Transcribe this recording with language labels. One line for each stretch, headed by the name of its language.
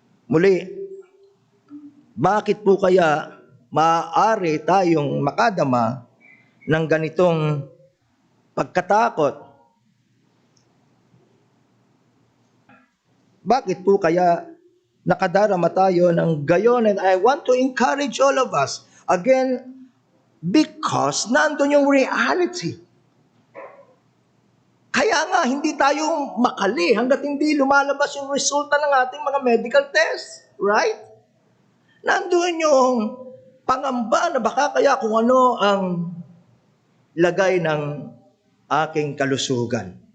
Filipino: Muli, bakit po kaya maaari tayong makadama ng ganitong pagkatakot? Bakit po kaya nakadarama tayo ng gayon?
English: And I want to encourage all of us, again, because
Filipino: nandun yung
English: reality.
Filipino: Kaya nga, hindi tayo makali hanggat hindi lumalabas yung resulta ng ating mga medical test. Right? Nandun yung pangamba na baka kaya kung ano ang lagay ng aking kalusugan.